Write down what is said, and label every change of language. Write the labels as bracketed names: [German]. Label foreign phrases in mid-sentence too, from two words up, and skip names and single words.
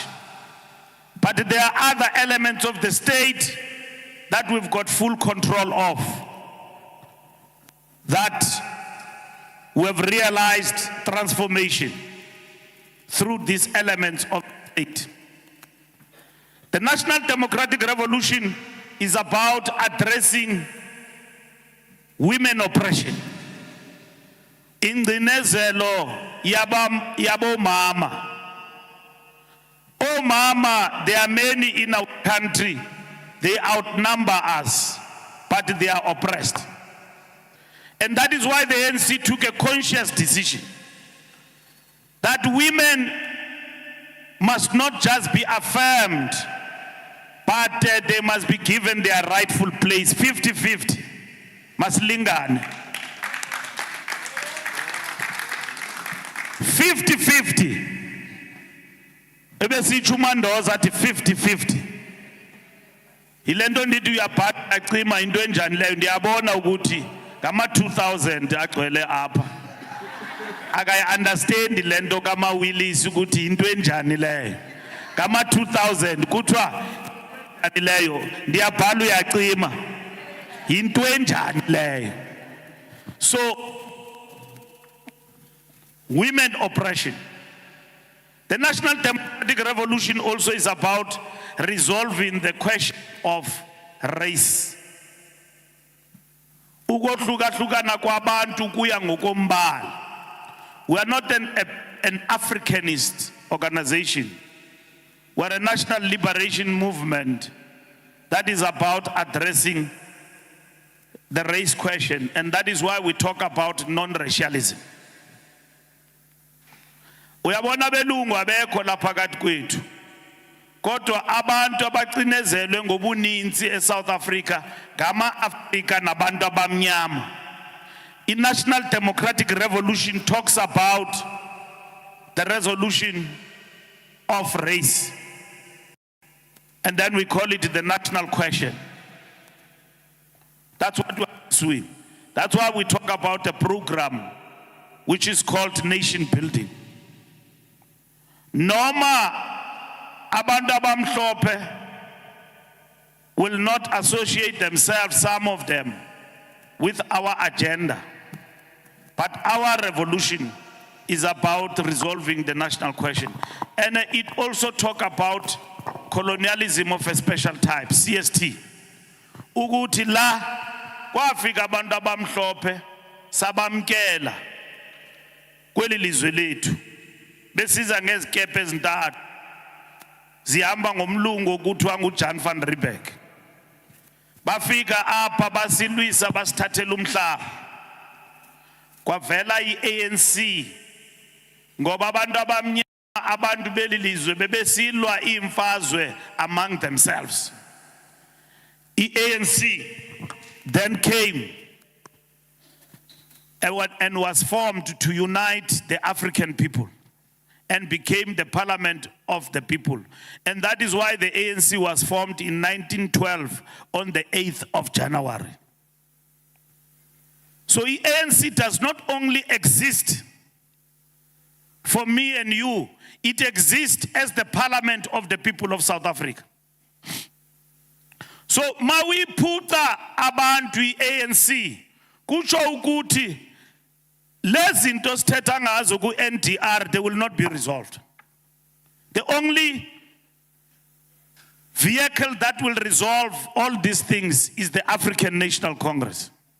[English] But there are other elements of the state that we've got full control of, that we have realized transformation through these elements of the state. The National Democratic Revolution is about addressing women oppression. [Xhosa] Ingcinezelo yabo mama. [English] Oh mama, there are many in our country. They outnumber us, but they are oppressed. And that is why the ANC took a conscious decision that women must not just be affirmed, but they must be given their rightful place. 50-50. [Xhosa] Maslingane. 50-50. Ebesithi uMandoza athi 50-50. Ilento ndithi uyabhala acima into enjani leyo, ndiyabona ukuthi ngama 2000 agcwele apha. Akayi understand lento kama Willis ukuthi into enjani leyo. Ngama 2000 kuthiwa leyo ndiyabhala uyacima. Into enjani leyo. [English] So women oppression. The National Democratic Revolution also is about resolving the question of race. [Xhosa] Ukohlukahlukana kwabantu kuya ngokombala. [English] We are not an Africanist organization. We are a national liberation movement that is about addressing the race question, and that is why we talk about non-racialism. [Xhosa] Uyabona belungu abekho lapha phakathi kwethu. Kodwa abantu abacinezelwe ngobuninzi eSouth Africa ngama-Afrika nabantu abamnyama. [English] I-National Democratic Revolution talks about the resolution of race. And then we call it the national question. That's what we are pursuing. That's why we talk about a program which is called nation building. [Xhosa] Noma abantu abamhlophe [English] will not associate themselves, some of them, with our agenda. But our revolution is about resolving the national question. And it also talks about colonialism of a special type, CST. [Xhosa] Ukuthi la kwafika abantu abamhlophe sabamkela kweli lizwe lethu. Besiza ngezikepe ezintathu zihamba ngomlungu okuthiwa nguJan van Riebeeck. Bafika apha basilwisa basithathela umhlaba. Kwavela iANC ngoba abantu abamnyama abantu belilizwe bebesilwa imfazwe [English] among themselves. ANC then came and was formed to unite the African people and became the parliament of the people. And that is why the ANC was formed in 1912 on the 8th of January. So the ANC does not only exist for me and you, it exists as the parliament of the people of South Africa. [Xhosa] So mawiphutha abantu iANC kutsho ukuthi lezi zinto sithetha ngazo ku-NDR, [English] they will not be resolved. The only vehicle that will resolve all these things is the African National Congress.